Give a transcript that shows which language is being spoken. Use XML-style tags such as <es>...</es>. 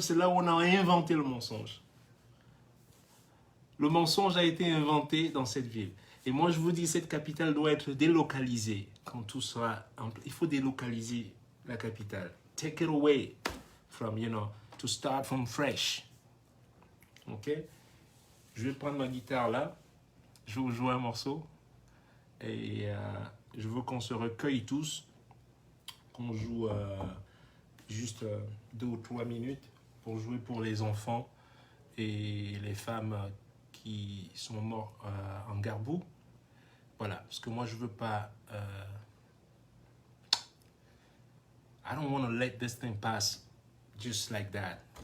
<fr>C'est là où on a inventé le mensonge. Le mensonge a été inventé dans cette ville. Et moi, je vous dis, cette capitale doit être délocalisée quand tout sera... Il faut délocaliser la capitale.</fr> <en>Take it away from, to start from fresh. Ok?</en> <fr>Je vais prendre ma guitare là. Je vais vous jouer un morceau. Et je veux qu'on se recueille tous. Qu'on joue juste 2 ou 3 minutes pour jouer pour les enfants et les femmes qui sont morts en Garbou. Voilà, parce que moi je veux pas...</fr> <en>I don't want to let this thing pass just like that.</en>